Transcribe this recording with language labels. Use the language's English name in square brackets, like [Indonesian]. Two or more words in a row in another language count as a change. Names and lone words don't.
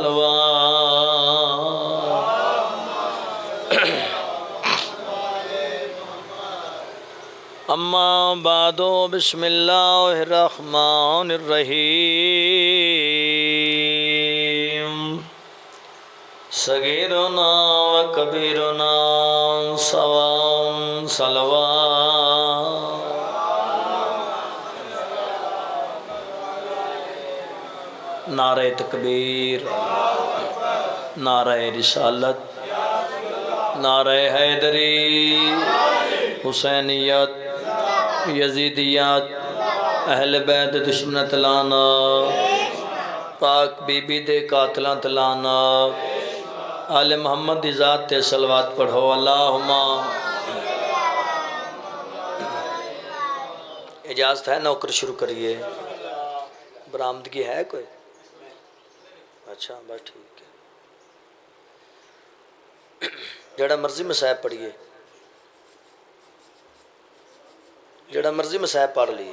[Arabic] صلوات اما بعد بسم اللہ الرحمن الرحیم صغیرنا وکبیرنا [Urdu] سواء صلوات نعرہ تکبیر، نعرہ رسالت، نعرہ [Punjabi] حیدری، حسینیت، یزیدیت، اہل بیت دشمن تلانا، پاک بی بی دے قاتلان تلانا، آل محمد دی ذات تے صلوات پڑھو اللہم۔ اجازت ہے نوکر شروع کریے، برآمدگی ہے کوئی؟ اچھا بس ٹھیک ہے، جڑا مرضی مسائب پڑھیے، جڑا مرضی مسائب پڑھ لیے۔